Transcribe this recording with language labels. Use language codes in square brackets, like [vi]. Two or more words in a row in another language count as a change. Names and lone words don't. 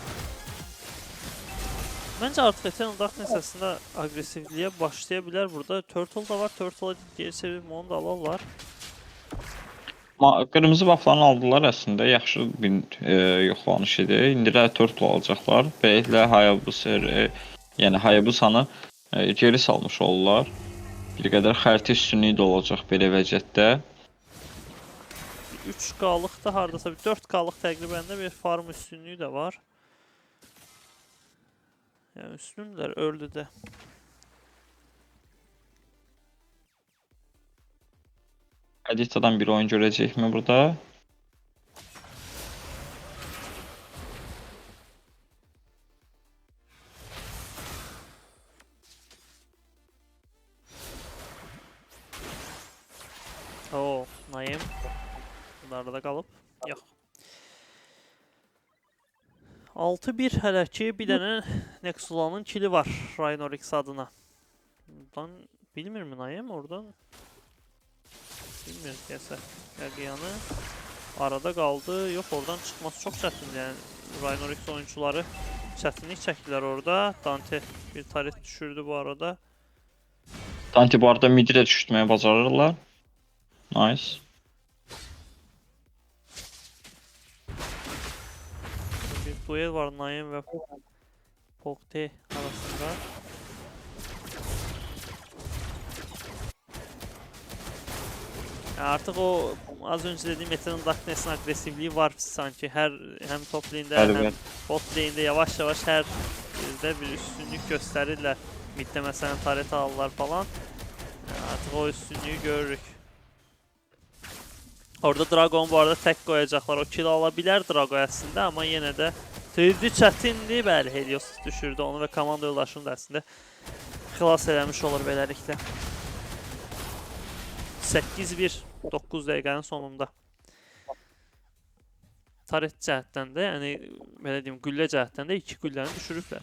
[tr] Bence artık Eternal Darkness aslında agresifliğe başlayabilir burada. Turtle da var. Turtle'a geri çevirme onu da alarlar. [az] Qırmızı bufflarını aldılar əslində. Yaxşı bir yoxlanış idi. İndi də Turtle alacaqlar. Beləliklə yəni Hayabusa'nı geri salmış olurlar. Bir qədər xəritə üstünlüyü də olacaq belə vəziyyətdə. 3K'lık da hardasa bir 4K'lık təqribən də bir farm üstünlüğü de var. [tr] Yani üstünler öldü de. Edita'dan bir oyun görecek mi burada? Oo, Naim. Bunlarda kalıp yok. [az] 6-1 hələ ki, bir dənə Nexulanın kili var Rhinorix adına. Buradan bilmir mi Naim oradan? Bilmir kəsə. Yaqiyanı arada qaldı. Yox, oradan çıxması çox çətin. Yəni Rhinorix oyuncuları çətinlik çəkdilər orada. Dante bir taret düşürdü bu arada. Dante bu arada midi də düşürtməyə bacarırlar. Nice. [tr] Bir duel var Naim ve Pokte arasında. Yani artık o az önce dediğim Eternal Darkness'in agresifliği var sanki. Hem top lane'de hem bot lane'de yavaş yavaş her birde bir üstünlük gösterirler. Mid'de mesela taret alırlar falan. Yani artık o üstünlüğü görürük. Orada Dragon bu arada tek koyacaklar. O kill alabilir Drago aslında ama yine de tüydü çətindi. [az] Bəli, Helios düşürdü onu ve komanda yoldaşını da aslında xilas eləmiş olur beləliklə. 8-1 9 dəqiqənin sonunda. Taret cəhətdən də, yəni belə deyim, güllə cəhətdən də 2 gülləni düşürüblər.